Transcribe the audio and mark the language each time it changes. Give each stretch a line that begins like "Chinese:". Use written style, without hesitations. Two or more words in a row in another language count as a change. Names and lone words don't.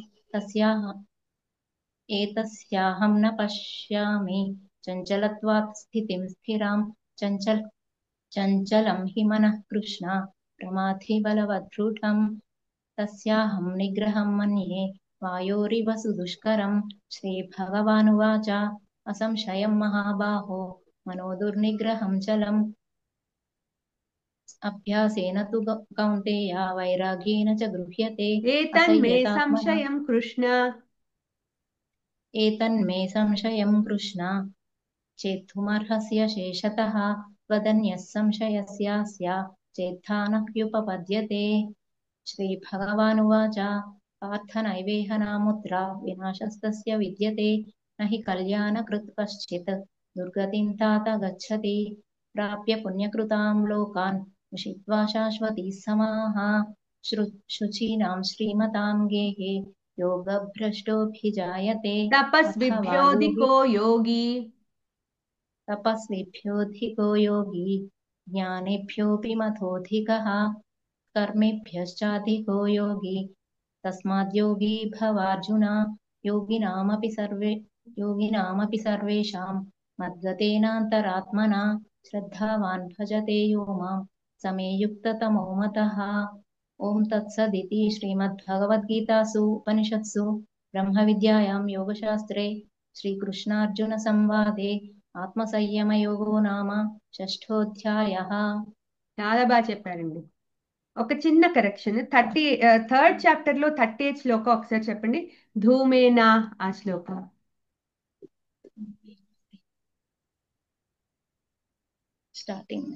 Sanskrit: एतस्याहं न पश्यामि चञ्चलत्वात् स्थितिं स्थिरां चञ्चलं हि मनः कृष्ण प्रमाथि बलवदृढम् तस्याहं निग्रहं मन्ये वायोरिव सुदुष्करम् श्रीभगवानुवाच असंशयं महाबाहो मनो दुर्निग्रहं चलम् అభ్యాసేన తు కౌంతేయ వైరాగ్యేన చ గృహ్యతే ఏతన్మే అసయ్యతాత్మన సంశయం కృష్ణ. ఏతన్మే సంశయం కృష్ణ చేత్తుమర్హస్య శేషతః వదన్యः సంశయస్యాస్య చేత్థానహ్యుపపద్యతే. శ్రీభగవానువాచ పార్థ నైవేహ నాముత్ర వినాశస్తస్య విద్యతే నహి కళ్యాణకృత్ కశ్చిత్ దుర్గతిం తాత గచ్చతి. ప్రాప్య పుణ్యకృతాం లోకాన్ ఉషిత్వా శాశ్వతీ సమాః శుచీనాం శ్రీమతాం గేహే योगभ्रष्टोऽभिजायते अथवा योगी తపస్విభ్యోధికో యోగి. तपस्विभ्योऽधिको योगी ज्ञानेभ्योऽपि मतोऽधिकः कर्मेभ्यश्चाधिको योगी तस्माद् योगी भवार्जुन. योगिनामपि सर्वेषां मद्गतेनान्तरात्मना श्रद्धावान् भजते यो मां स मे युक्ततमो मतः. ओम तत्सदिति श्रीमद्भगवद्गीतासु उपनिषत्सु ब्रह्मविद्यायां योगशास्त्रे श्रीकृष्णार्जुनसंवादे ఆత్మసంయమయోగో నామ షష్ఠోధ్యాయః.
Telugu: చాలా బాగా చెప్పారండి. ఒక చిన్న కరెక్షన్, 3rd చాప్టర్ లో 38 శ్లోకం ఒకసారి చెప్పండి. ధూమేనా ఆ శ్లోకం. స్టార్టింగ్